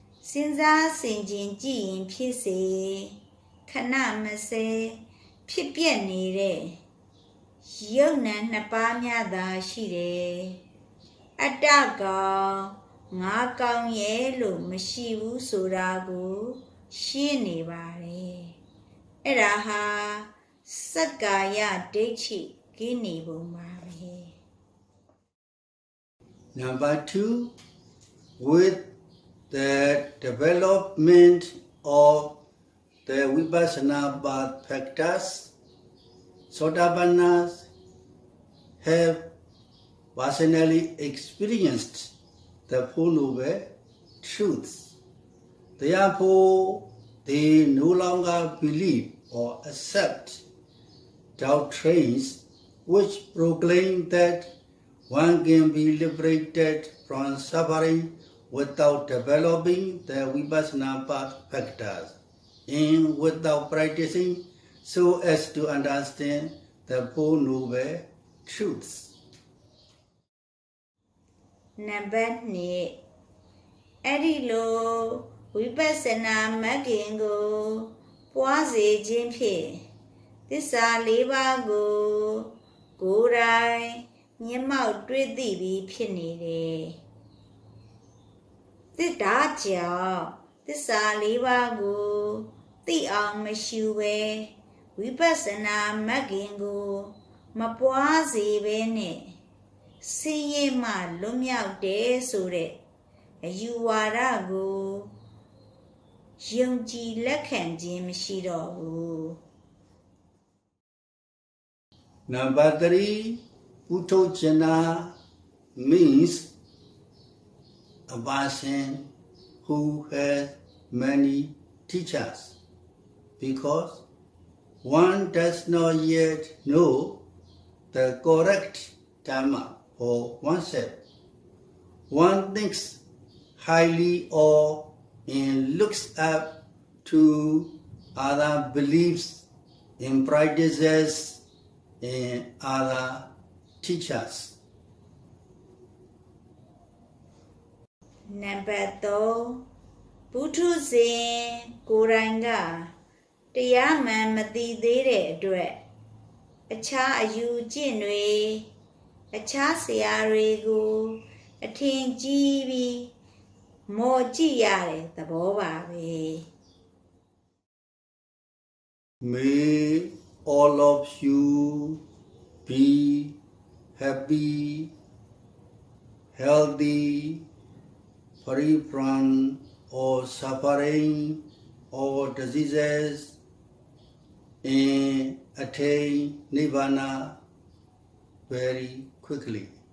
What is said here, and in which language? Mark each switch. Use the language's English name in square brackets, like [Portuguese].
[Burmese] စဉ်းစားဆင်ခြင်ကြည့်ရင်ဖြစ်စေခဏမစဲဖြစ်ပြနေတဲ့ရုပ်နာနှစ်ပါးများသာရှိတယ်အတ္တကောင်ငါကောင်းရဲ့လို့မရှိဘူးဆိုတာကိုရှင်းနေပါတယ်အဲ့ဒါဟာစက္ကာယဒိဋ္ဌိကင်းနေပုံပါပဲ [English] Number 2, with the development of the Vipassana path factors, Sotapannas have personally experienced the Four Noble Truths. Therefore, they no longer believe or accept doctrines which proclaim that one can be liberated from suffering without developing the Vipassana path factors and without practicing so as to understand the Four Noble Truths. Number 2 [Burmese] အဲ့ဒီလိုဝိပဿနာမဂ်ခင်ကိုပွားစေခြင်းဖြင့်သစ္စာလေးပါးကိုကိုယ်တိုင်မျက်မှောက်တွေ့သိပြီးဖြစ်နေတယ် သစ္စာကြောင့်သစ္စာလေးပါးကိုသိအောင်မရှုဘဲဝိပဿနာမဂ်ခင်ကိုမပွားစေဘဲနဲ့ဆင်းရဲမှလွတ်မြောက်တယ်ဆိုတဲ့အယူဝါဒကိုယုံကြည်လက်ခံခြင်းမရှိတော့ဘူး [English] Number 3, Puthojana means a person who has many teachers, because one does not yet know the correct Dhamma for oneself. One thinks highly of and looks up to other beliefs and practices and other teachers. Number 3 [Burmese] ပုထုဇဉ်ကိုယ်တိုင်ကတရားမှန်မသိသေးတဲ့အတွက်အခြားအယူကျင့်တွေအခြားဆရာတွေကိုအထင်ကြီးပြီးမော်ကြည့်ရတဲ့သဘောပါပဲ [English] May all of you be happy, healthy, free from all suffering, all diseases, and attain Nibbana very quickly.